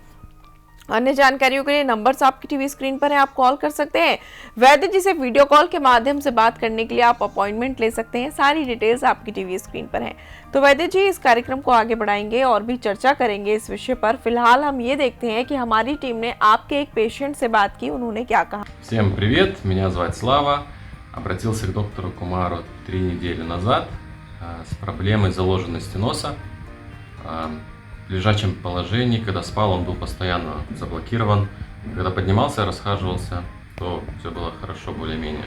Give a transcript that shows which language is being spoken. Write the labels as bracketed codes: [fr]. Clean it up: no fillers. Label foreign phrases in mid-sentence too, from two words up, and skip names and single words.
[hi] अन्य जानकारियों के लिए नंबर्स आपकी [en] TV screen [hi] पर है, आप कॉल कर सकते हैं। वैद्य जी से [en] video call [hi] के माध्यम से बात करने के लिए आप अपॉइंटमेंट ले सकते हैं। सारी डिटेल्स आपकी [en] TV screen [hi] पर है। तो वैद्य जी, इस कार्यक्रम को आगे बढ़ाएंगे और भी चर्चा करेंगे इस विषय पर। फिलहाल हम ये देखते हैं कि हमारी टीम ने आपके एक पेशेंट से बात की, उन्होंने क्या कहा। [ru] Всем привет, меня зовут Слава. Обратился к доктору Кумару 3 недели назад с проблемой заложенности носа. В лежачем положении, когда спал, он был постоянно заблокирован. Когда поднимался, расхаживался, то все было хорошо более-менее.